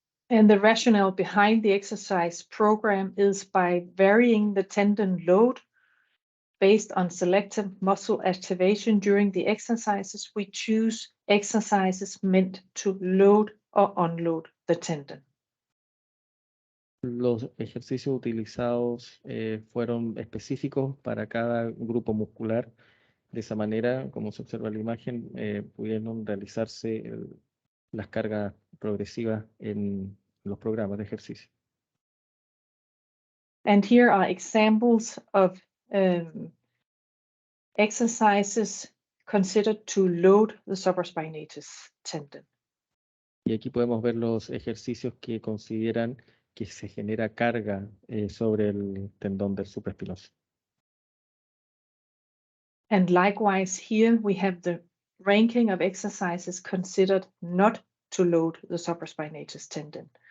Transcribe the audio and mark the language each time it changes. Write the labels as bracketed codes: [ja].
[en] And the rationale behind the exercise program is by varying the tendon load based on selective muscle activation during the exercises, we choose exercises meant to load or unload the tendon. [es] Los ejercicios utilizados fueron específicos para cada grupo muscular. De esa manera, como se observa en la imagen, pudieron realizarse las cargas progresivas en los programas de ejercicio. [en] And here are examples of exercises considered to load the supraspinatus tendon. [es] Y aquí podemos ver los ejercicios que consideran que se genera carga sobre el tendón del supraespinoso. [en] And likewise, here we have the ranking of exercises considered not to load the supraspinatus tendon.